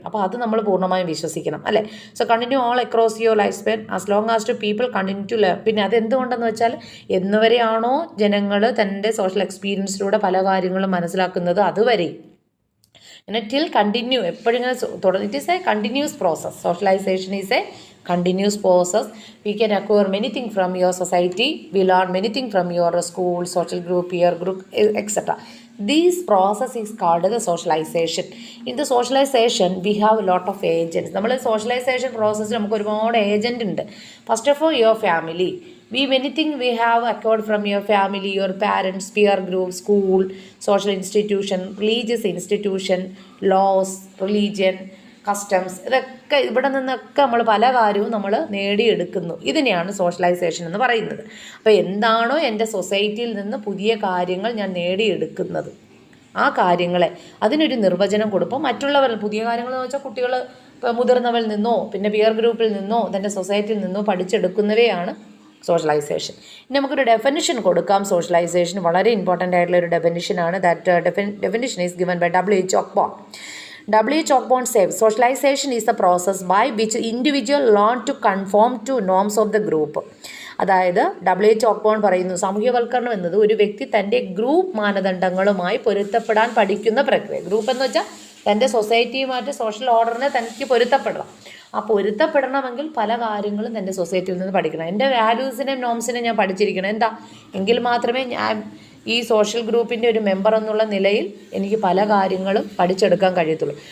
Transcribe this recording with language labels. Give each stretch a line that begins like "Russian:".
Malayalam: അപ്പോൾ അത് നമ്മൾ പൂർണ്ണമായും വിശ്വസിക്കണം അല്ലേ.
English: So continue all across your life span as long as to people continue to learn.
Malayalam: പിന്നെ അത് എന്തുകൊണ്ടെന്ന് വെച്ചാൽ എന്നുവരെയാണോ ജനങ്ങൾ തൻ്റെ സോഷ്യൽ എക്സ്പീരിയൻസിലൂടെ പല കാര്യങ്ങളും മനസ്സിലാക്കുന്നത് അതുവരെയും
English: till continue,
Malayalam: എപ്പോഴിങ്ങനെ തുടർന്ന്.
English: It is a continuous process. Socialization is a continuous process. We can acquire many things from your society. We learn many things from your school, social group, peer group, etc. This process is called the socialization. In the socialization, we have a lot of agents.
Malayalam: നമ്മൾ socialization process നമുക്ക് ഒരുപാട് agent ഉണ്ട്.
English: First of all, your family. Many things we have acquired from your family, your parents, peer group, school, social institution, religious institution, laws, religion, customs,
Malayalam: ഇതൊക്കെ ഇവിടെ നിന്നൊക്കെ നമ്മൾ പല കാര്യവും നമ്മൾ നേടിയെടുക്കുന്നു. ഇതിനെയാണ് സോഷ്യലൈസേഷൻ എന്ന് പറയുന്നത്. അപ്പോൾ എന്താണോ എൻ്റെ സൊസൈറ്റിയിൽ നിന്ന് പുതിയ കാര്യങ്ങൾ ഞാൻ നേടിയെടുക്കുന്നത്, ആ കാര്യങ്ങളെ അതിനൊരു നിർവചനം കൊടുക്കും. മറ്റുള്ളവർ പുതിയ കാര്യങ്ങൾ എന്ന് വെച്ചാൽ കുട്ടികൾ മുതിർന്നവരിൽ നിന്നോ പിന്നെ പിയർ ഗ്രൂപ്പിൽ നിന്നോ തൻ്റെ സൊസൈറ്റിയിൽ നിന്നോ പഠിച്ചെടുക്കുന്നവയാണ് സോഷ്യലൈസേഷൻ. ഇനി നമുക്കൊരു ഡെഫിനിഷൻ കൊടുക്കാം. സോഷ്യലൈസേഷൻ വളരെ ഇമ്പോർട്ടൻ്റ് ആയിട്ടുള്ള ഒരു ഡെഫിനിഷനാണ്.
English: That definition is given by W.H. Ochborn. W.H. Ochborn says, socialization is the process by which individual learn to conform to norms of the group.
Malayalam: അതായത് W.H. Ochborn പറയുന്നു, സാമൂഹ്യവൽക്കരണം എന്നത് ഒരു വ്യക്തി തൻ്റെ ഗ്രൂപ്പ് മാനദണ്ഡങ്ങളുമായി പൊരുത്തപ്പെടാൻ പഠിക്കുന്ന പ്രക്രിയ. ഗ്രൂപ്പ് എന്ന് വെച്ചാൽ തൻ്റെ സൊസൈറ്റിയുമായിട്ട് സോഷ്യൽ ഓർഡറിനെ തനിക്ക് പൊരുത്തപ്പെടണം. ആ പൊരുത്തപ്പെടണമെങ്കിൽ പല കാര്യങ്ങളും തൻ്റെ സൊസൈറ്റിയിൽ നിന്ന് പഠിക്കണം. എൻ്റെ വാല്യൂസിനെയും നോംസിനെയും ഞാൻ പഠിച്ചിരിക്കണം. എന്താ എങ്കിൽ മാത്രമേ ഞാൻ ഈ സോഷ്യൽ ഗ്രൂപ്പിൻ്റെ ഒരു മെമ്പർ എന്നുള്ള നിലയിൽ എനിക്ക് പല കാര്യങ്ങളും പഠിച്ചെടുക്കാൻ കഴിയത്തുള്ളൂ.